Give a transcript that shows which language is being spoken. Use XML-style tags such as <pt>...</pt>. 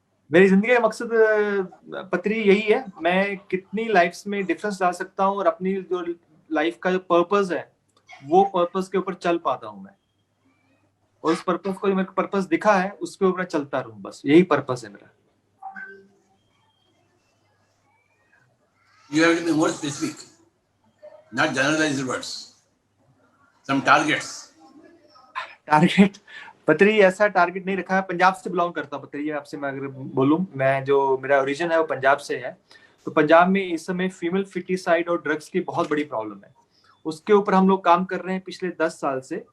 <hi>मेरी जिंदगी का मकसद पत्री यही है, मैं कितनी लाइफ्स में डिफरेंस ला सकता हूँ और अपनी जो लाइफ का जो पर्पस है वो पर्पस के ऊपर चल पाता हूँ मैं, और उस पर्पस को जो मेरे को पर्पस दिखा है उसके ऊपर चलता रहूं, बस यही पर्पस है मेरा।</hi> <en>You have to be more specific, not generalized words. Some targets.</en> <hi>Target पत्री ऐसा टारगेट नहीं रखा है। पंजाब से बिलोंग करता हूँ पत्री, आपसे मैं अगर बोलूं, मैं जो मेरा ओरिजिन है वो पंजाब से है। तो पंजाब में इस समय फीमेल फिटिसाइड और ड्रग्स की बहुत बड़ी प्रॉब्लम है, उसके ऊपर हम लोग काम कर रहे हैं पिछले 10 साल से।</hi>